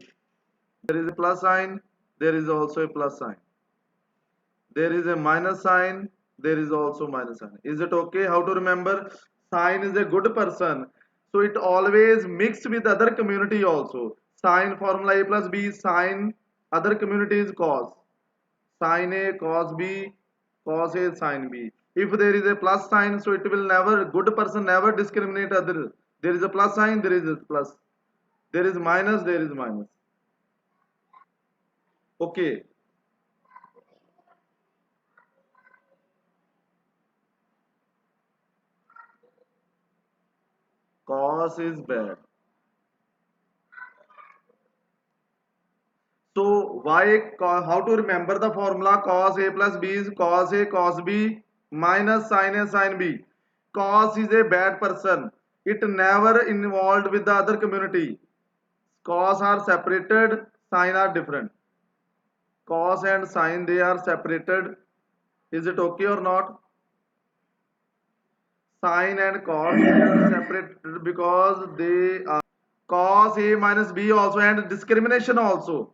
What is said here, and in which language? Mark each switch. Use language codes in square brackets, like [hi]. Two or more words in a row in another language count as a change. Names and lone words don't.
[en] There is a plus sign, there is also a plus sign. There is a minus sign, there is also minus sign. Is it okay? How to remember? Sign is a good person, so it always mix with other community also. Sign formula A plus B, sign other community is cos. Sin A, cos B, cos A, sin B. If there is a plus sign, so it will never, good person never discriminate other. There is a plus sign, there is a plus. There is minus, there is minus. Okay. Cos is bad. So why, how to remember the formula? Cos A plus B is cos A cos B minus sin A sin B. Cos is a bad person. It never involved with the other community. Cos are separated, sin are different. Cos and sin, they are separated. Is it okay or not? Sin and cos are separated because they are cos A minus B also, and discrimination also.